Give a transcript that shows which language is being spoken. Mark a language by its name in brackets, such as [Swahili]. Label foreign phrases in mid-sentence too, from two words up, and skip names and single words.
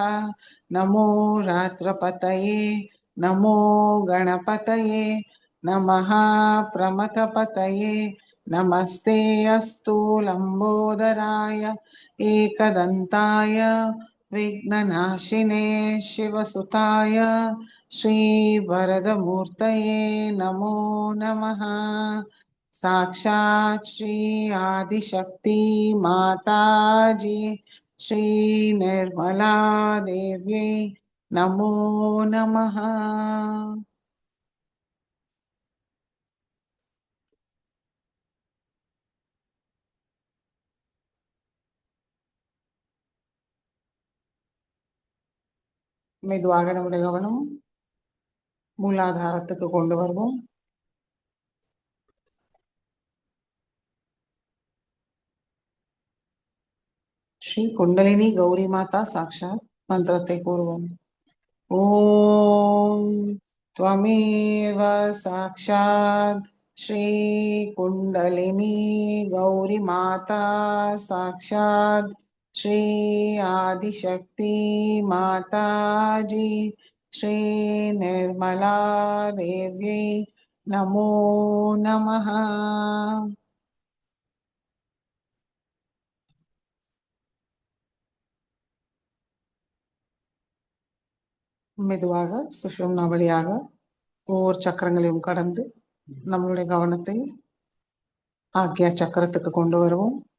[Sanskrit] नमो रात्रपतये नमो गणपतये नमः प्रमथपतये नमस्ते अस्तु लम्बोदराय एकदन्ताय विघ्ननाशिने शिवसुताय श्रीवरदमूर्तये नमो नमः। साक्षात् श्री आदिशक्ति माताजी श्री निर्मला देव्यै नमो नमः। [Tamil] மெதுவாக நம்முடைய கவனம் மூலாதாரத்துக்கு கொண்டு வருவோம். ஸ்ரீ குண்டலினி கௌரி மாதா சாக்ஷாத் மந்திரத்தை கூறுவோம். [Sanskrit] ஓம் त्वमेव साक्षात् श्री कुंडलिनी गौरी माता साक्षात् श्री आदिशक्ति माता जी श्री निर्मला देव्यै नमो नमः। [Tamil] மெதுவாக சுஷும்னா வழியாக ஒவ்வொரு சக்கரங்களையும் கடந்து நம்மளுடைய கவனத்தை ஆக்யா சக்கரத்துக்கு கொண்டு வருவோம்.